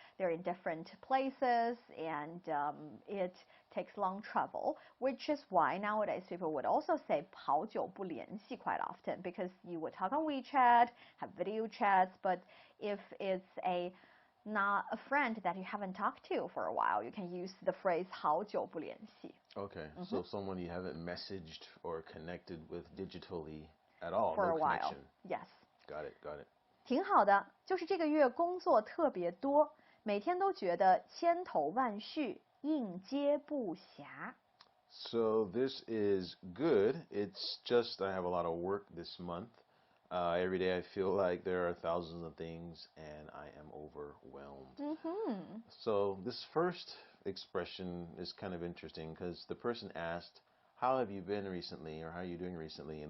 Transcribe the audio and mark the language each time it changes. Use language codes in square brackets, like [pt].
[en] They're in different places, and it takes long travel, which is why nowadays people would also say [zh] 好久不联系 [en] quite often, because you would talk on WeChat, have video chats, but if it's not a friend that you haven't talked to for a while, you can use the phrase 好久不联系. Okay, so someone you haven't messaged or connected with digitally at all, for no a while. connection. Yes. Got it. [zh] 挺好的，就是这个月工作特别多，每天都觉得千头万绪，应接不暇。 [en] So this is good. It's just I have a lot of work this month. Every day I feel like there are thousands of things and I am overwhelmed. So this first expression is kind of interesting because the person asked, how have you been recently, or how are you doing recently?